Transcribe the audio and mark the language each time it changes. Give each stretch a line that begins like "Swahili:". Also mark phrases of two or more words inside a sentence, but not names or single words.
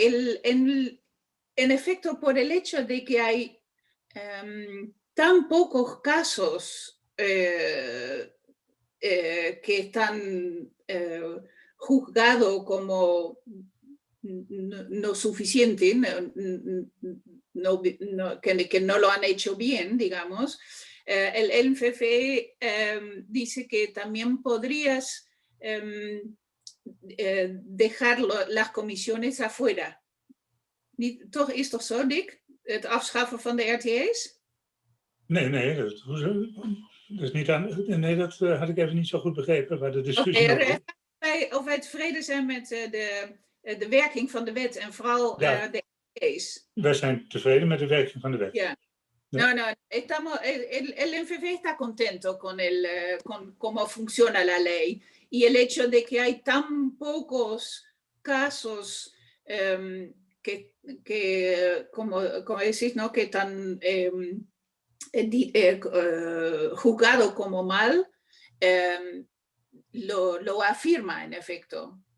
Spanish: En efecto, por el hecho de que hay tan pocos casos que están juzgados como no suficiente, que no lo han hecho bien, digamos, el MFF dice que también podrías dejar las comisiones afuera.
Dutch: Toch is toch zo, Dick? Het afschaffen van de RTA's? Nee, dat is niet aan. Nee, dat had ik even niet zo goed begrepen waar de discussie over is. Of wij tevreden zijn met de werking van de wet en vooral de RTA's. Wij zijn tevreden met de werking van de wet. Ja.
Spanish: No, el MFF está contento con cómo funciona la ley y el hecho de que hay tan pocos casos que como decís, ¿no? Que están juzgados como mal, lo afirma en efecto.